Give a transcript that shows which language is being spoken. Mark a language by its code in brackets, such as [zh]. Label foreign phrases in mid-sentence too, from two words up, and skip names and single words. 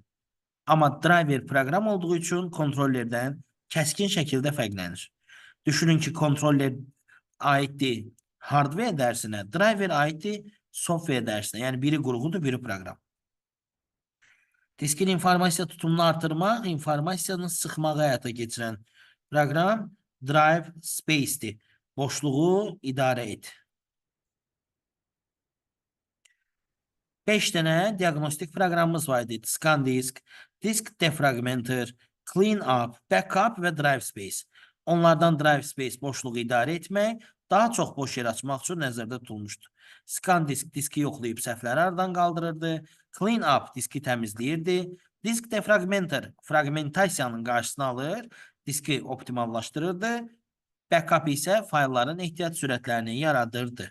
[az] Amma driver proqram olduğu üçün kontrollerdən kəskin şəkildə fərqlənir. Düşünün ki, kontroller aiddir hardware dərsinə, driver aiddir software dərsinə. Yəni, biri qurğudur, biri proqram. Diskin informasiya tutumunu artırmaq, informasiyanı sıxmağı həyata keçirən proqram [en] drive space- [az] dir. Boşluğu idarə et. 5 dənə diagnostik proqramımız var idi. ScanDisk, Disk Defragmenter, Clean Up, Backup və Drive Space. Onlardan Drive Space boşluğu idarə etmək, daha çox boş yer açmaq üçün nəzərdə tutulmuşdur. ScanDisk diski yoxlayıb səhvləri aradan qaldırırdı. Clean Up diski təmizləyirdi. Disk Defragmenter fragmentasiyanın qarşısını alır, diski optimallaşdırırdı. Backup isə faylların ehtiyat sürətlərini yaradırdı.